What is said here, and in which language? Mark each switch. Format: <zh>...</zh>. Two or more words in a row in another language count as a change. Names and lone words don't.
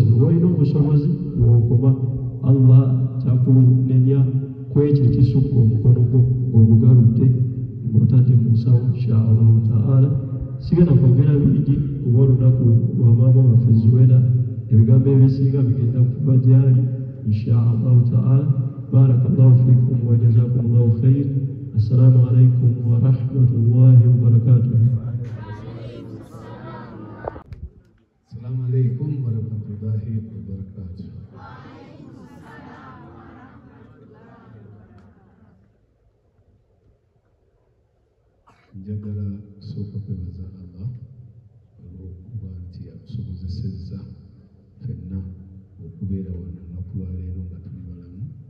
<lg>Olina obusobozi bw'okoma Allah takunenya ku ekyo ekisukka omukono gwo ng'ogugaludde ng'otadde mu nsawo</lg> <ar>إن شاء الله تعالى.</ar> <lg>Sigenda kwogera bingi kuba olunaku lwa maama waffe Zuwena ebigambo ebisinga bigenda kuva gyali</lg> <ar>إن شاء الله تعالى. بارك الله فيكم وجزاكم الله خيرا. السلام عليكم ورحمة الله وبركاته. السلام عليكم ورحمة الله وبركاته.</ar> <lg>Njagala kusooka kwebaza Allah tusobozesezza ffenna okubeera wano olunaku lwa leero nga tuli balamu.</lg>